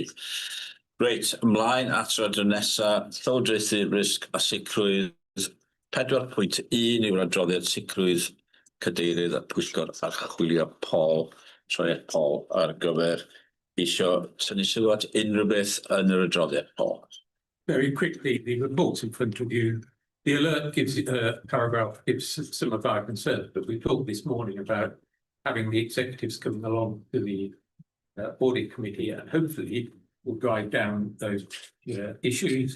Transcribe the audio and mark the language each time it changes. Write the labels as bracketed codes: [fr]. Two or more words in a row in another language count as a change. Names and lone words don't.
[cy] Reit, ymlaen at yr adroddiad nesaf, llywodraethu risg a sicrwydd 4.1 yw'r adroddiad sicrwydd cadeirydd a pwyllgor archwilio Paul, troiad Paul ar gyfer isio tynnu sylw at unrhyw beth yn yr adroddiad, Paul. [en] Very quickly, the report in front of you, the alert gives a paragraph, gives some of our concerns, but we talked this morning about having the executives coming along to the audit committee and hopefully will drive down those issues.